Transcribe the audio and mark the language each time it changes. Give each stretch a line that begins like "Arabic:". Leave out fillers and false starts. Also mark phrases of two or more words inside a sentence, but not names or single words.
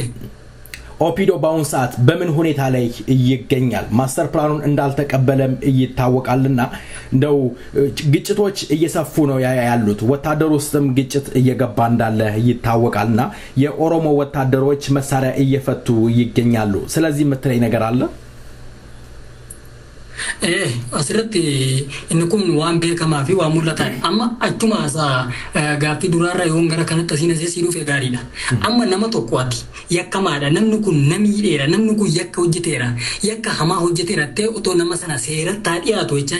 Amharic: ኦፒዶ ባውን ሰዓት በምን ሁኔታ ላይ ይገኛል ማስተር ፕላኑን እንዳልተቀበለም ይታወቃልና እንደው ግጭቶች እየሰፉ ነው ያሉት ወታደር ውስጥም ግጭት እየገባ እንዳለ ይታወቃልና የኦሮሞ ወታደሮች መሳሪያ እየፈቱ ይገኛሉ ስለዚህ ምትለይ ነገር አለ
Oromo: asirratti inni kun waan beekamaa fi waan mul'atan amma achuma gaaffii duraarra yoon gara kanatti asiin asii dhufe gaariidha amma nama tokkooti yakkamaadha namni kun namiidheera namni kun yakka hojjeteera yakka hamaa hojjeteera ta'e otoo nama sana seeratti dhiyaatu jechaa